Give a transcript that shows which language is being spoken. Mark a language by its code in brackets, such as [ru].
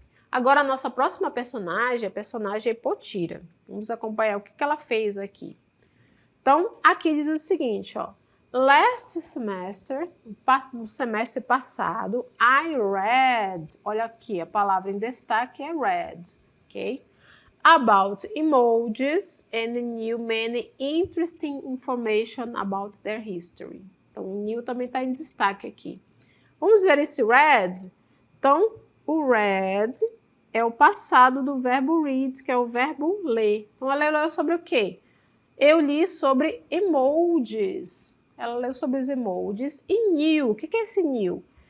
[pt] Agora, a nossa próxima personagem é a personagem Potira. Vamos acompanhar o que ela fez aqui. Então, aqui diz o seguinte, ó. [en] Last semester, [pt] no semestre passado, [en] I read, [pt] olha aqui, a palavra em destaque é read, ok? [en] About emojis and knew many interesting information about their history. [pt] Então, o new também está em destaque aqui. Vamos ver esse read? Então, o read é o passado do verbo read, que é o verbo ler. Então, ela leu sobre o quê? Eu li sobre emojis. Ela leu sobre os emojis. E knew, o que é esse knew?